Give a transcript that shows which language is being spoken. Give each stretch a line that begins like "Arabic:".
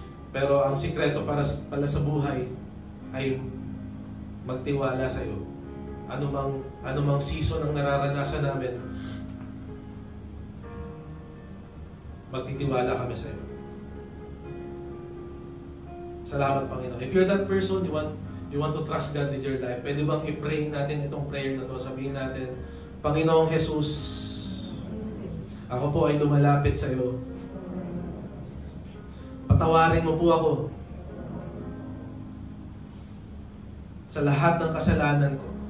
Filipino: Pero ang sikreto pala sa buhay ay magtiwala sa iyo. Anumang season ang nararanasan namin, magtitiwala kami sa iyo. Salamat, Panginoon.
English: If you're that person, you want to trust God with your life,
Filipino: pwede bang i-pray natin itong prayer na to? Sabihin natin, Panginoong Jesus, ako po ay lumalapit sa iyo. Patawarin mo po ako sa lahat ng kasalanan ko.